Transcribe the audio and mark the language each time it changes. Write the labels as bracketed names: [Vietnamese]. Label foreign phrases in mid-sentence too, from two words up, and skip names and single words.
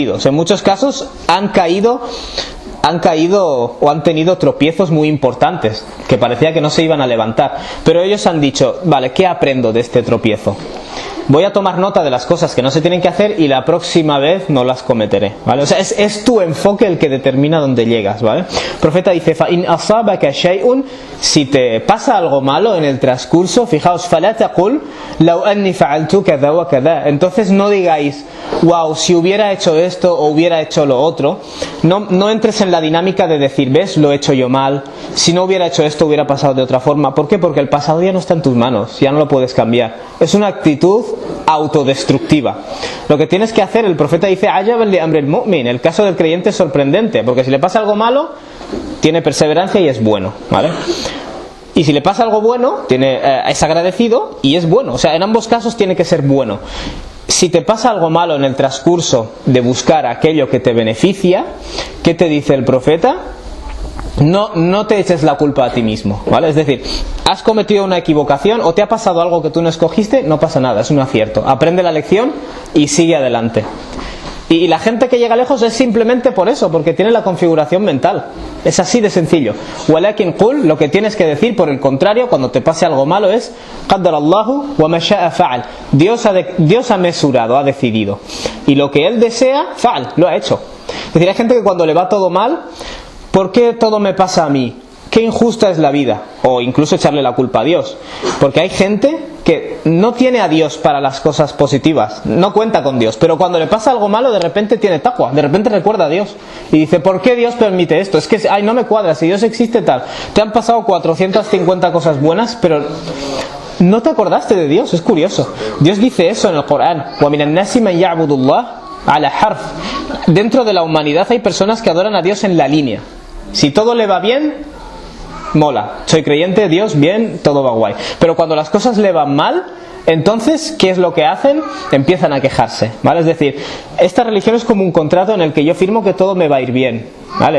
[Spanish] En muchos casos han caído han caído o han tenido tropiezos muy importantes, que parecía que no se iban a levantar, pero ellos han dicho, vale, ¿qué aprendo de este tropiezo? Voy a tomar nota de las cosas que no se tienen que hacer y la próxima vez no las cometeré, ¿vale? O sea, es tu enfoque el que determina dónde llegas, ¿vale? El profeta dice, [Arabic] فَإِنْ أَصَابَكَ شَيْءٌ, [Spanish] si te pasa algo malo en el transcurso, fijaos, [Arabic] فَلَا تَقُلْ لَوْ أَنِّي فَعَلْتُ كَذَا وَكَذَا. [Spanish] Entonces no digáis, wow, si hubiera hecho esto o hubiera hecho lo otro. No entres en la dinámica de decir, ves, lo he hecho yo mal, si no hubiera hecho esto hubiera pasado de otra forma. ¿Por qué? Porque el pasado ya no está en tus manos, ya no lo puedes cambiar. Es una actitud autodestructiva. Lo que tienes que hacer, el profeta dice, [Arabic] عجبا لأمر المؤمن, [Spanish] el caso del creyente es sorprendente, porque si le pasa algo malo, tiene perseverancia y es bueno, ¿vale? Y si le pasa algo bueno, es agradecido y es bueno. O sea, en ambos casos tiene que ser bueno. Si te pasa algo malo en el transcurso de buscar aquello que te beneficia, ¿qué te dice el profeta? No te eches la culpa a ti mismo, ¿vale? Es decir, has cometido una equivocación o te ha pasado algo que tú no escogiste, no pasa nada, es un acierto. Aprende la lección y sigue adelante. Y la gente que llega lejos es simplemente por eso, porque tiene la configuración mental. Es así de sencillo. [Arabic] ولكن قل, [Spanish] lo que tienes que decir, por el contrario, cuando te pase algo malo es [Arabic] قدر الله وما شاء فعل. [Spanish] Dios ha mesurado, ha decidido. Y lo que Él desea, fa'al, lo ha hecho. Es decir, hay gente que cuando le va todo mal, ¿por qué todo me pasa a mí? Qué injusta es la vida. O incluso echarle la culpa a Dios. Porque hay gente que no tiene a Dios para las cosas positivas, no cuenta con Dios, pero cuando le pasa algo malo de repente tiene taqwa, de repente recuerda a Dios y dice, ¿por qué Dios permite esto? Es que no me cuadra, si Dios existe tal, te han pasado 450 cosas buenas, pero no te acordaste de Dios. Es curioso, Dios dice eso en el Corán, [Arabic] وَمِنَ النَّاسِ مَنْ يَعْبُدُ اللَّهَ عَلَى حَرْفٍ. [Spanish] Dentro de la humanidad hay personas que adoran a Dios en la línea. Si todo le va bien, mola, soy creyente, Dios, bien, todo va guay. Pero cuando las cosas le van mal, entonces, ¿qué es lo que hacen? Empiezan a quejarse, ¿vale? Es decir, esta religión es como un contrato en el que yo firmo que todo me va a ir bien, ¿vale?